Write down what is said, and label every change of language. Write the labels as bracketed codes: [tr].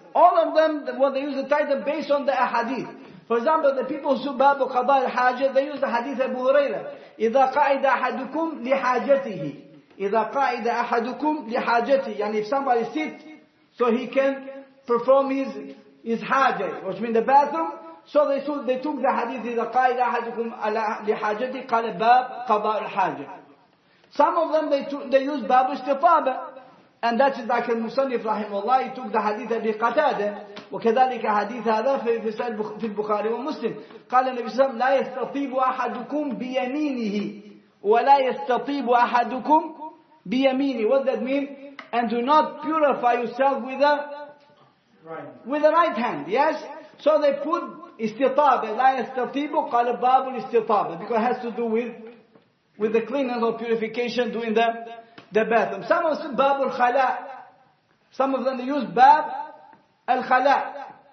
[en] All of them, they use the title based on the ahadith. For example, the people who bab qada al-hajjah, they use the hadith Abu Hurairah. [ar] إذا قعد أحدكم لحاجته. إذا قعد أحدكم لحاجته. [en] يعني if somebody sits, so he can perform his hajjah, which means the bathroom. So they took the hadith [ar] إذا قعد أحدكم لحاجته قال باب قضاء الحاجة. [en] Some of them they use bab istitaba. And that is like [ar] المصنف رحمه الله, [en] he took the hadith أبي قتادة. [ar] وكذلك حديث هذا في البخاري ومسلم. قال النبي صلى الله عليه وسلم لا يستطيب أحدكم بيمينه ولا يستطيب أحدكم بيمينه. [en] What does that mean? And do not purify yourself with the right hand. Yes? So they put استطابة. [ar] لا يستطيب قال باب الاستطابة, [en] because it has to do with the cleanness or purification during the bathroom. Some of them bab al-khala. Some of them they use bab al-khala.